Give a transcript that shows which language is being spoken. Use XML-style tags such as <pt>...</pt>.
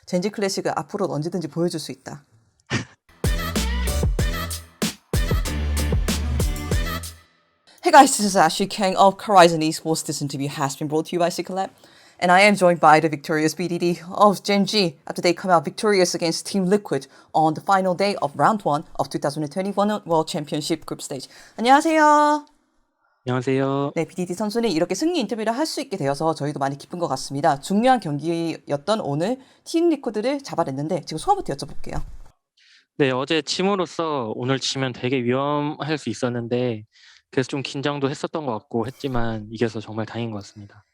<ko>젠지 클래식을 앞으로 언제든지 보여줄 수 있다.</ko> <en>Hey guys, this is Ashley Kang of Horizon Esports. This interview has been brought to you by Cyclab. And I am joined by the victorious BDD of Gen G after they come out victorious against Team Liquid on the final day of round 1 of 2021 World Championship Group Stage.</en> <ko>안녕하세요. 안녕하세요. 네, BDD 선수는 이렇게 승리 인터뷰를 할 수 있게 되어서 저희도 많이 기쁜 것 같습니다. 중요한 경기였던 오늘 팀 리코드를 잡아냈는데 지금 소감부터 여쭤볼게요. 네, 어제 침으로써 오늘 치면 되게 위험할 수 있었는데 그래서 좀 긴장도 했었던 것 같고 했지만 이겨서 정말 다행인 것 같습니다.</ko>